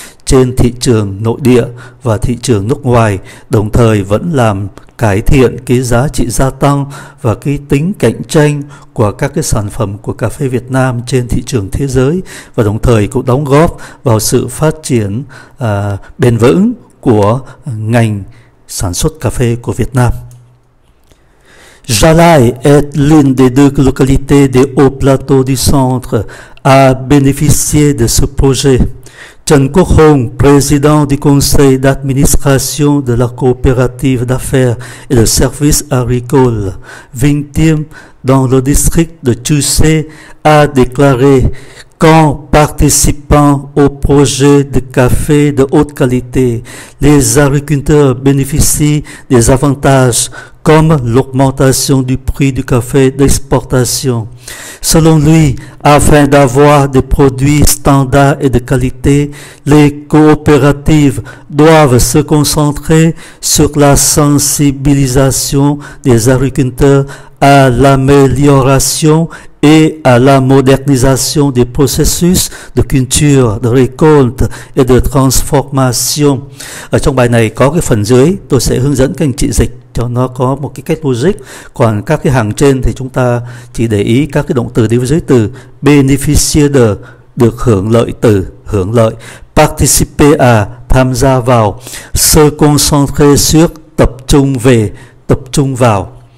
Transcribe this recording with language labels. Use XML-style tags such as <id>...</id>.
<vi>trên thị trường nội địa và thị trường nước ngoài, đồng thời vẫn làm cải thiện cái giá trị gia tăng và cái tính cạnh tranh của các cái sản phẩm của cà phê Việt Nam trên thị trường thế giới, và đồng thời cũng đóng góp vào sự phát triển bền vững của ngành sản xuất cà phê của Việt Nam.</vi> <fr>Jalai est l'une des deux localités des hauts plateaux du centre à bénéficier de ce projet. Trần Quốc Hùng, président du conseil d'administration de la coopérative d'affaires et de services agricoles Vingtiêm dans le district de Chusé, a déclaré qu'en participant au projet de café de haute qualité, les agriculteurs bénéficient des avantages comme l'augmentation du prix du café d'exportation. Selon lui, afin d'avoir des produits standards et de qualité, les coopératives doivent se concentrer sur la sensibilisation des agriculteurs à l'amélioration et à la modernisation des processus de culture, de récolte et de transformation.</fr> <vi>Ở trong bài này có cái phần dưới, tôi sẽ hướng dẫn các anh chị dịch cho nó có một cái cách logic. Còn các cái hàng trên thì chúng ta chỉ để ý các cái động từ đi với dưới từ.</vi> <fr>Beneficier de,</fr> <vi>được hưởng lợi từ, hưởng lợi.</vi> <fr>Participer à,</fr> <vi>tham gia vào.</vi> <fr>Se concentrer sur,</fr> <vi>tập trung về, tập trung vào.</vi>